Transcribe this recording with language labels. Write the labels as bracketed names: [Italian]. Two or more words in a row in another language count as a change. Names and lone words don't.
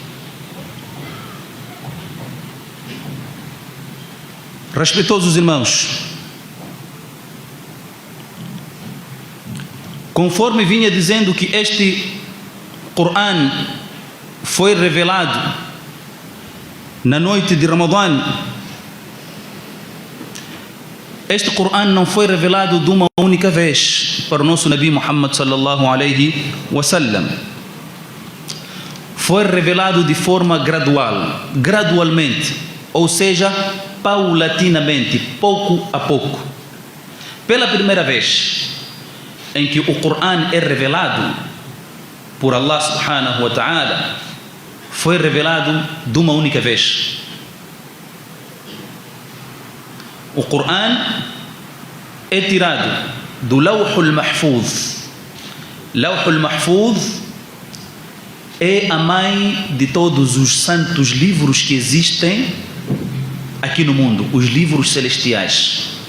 [Portuguese] Respeitosos irmãos, conforme vinha dizendo que este Corão foi revelado na noite de Ramadã, este Corão não foi revelado de uma única vez para o nosso Nabi Muhammad [Arabic] صلى الله عليه وسلم. [Portuguese] Foi revelado de forma gradualmente, ou seja, paulatinamente, pouco a pouco. Pela primeira vez em que o Corão é revelado por [Arabic] الله سبحانه وتعالى, [Portuguese] foi revelado de uma única vez. O Corão é tirado do Lawhul Mahfuz. Lawhul Mahfuz é a mãe de todos os santos livros que existem aqui no mundo, os livros celestiais.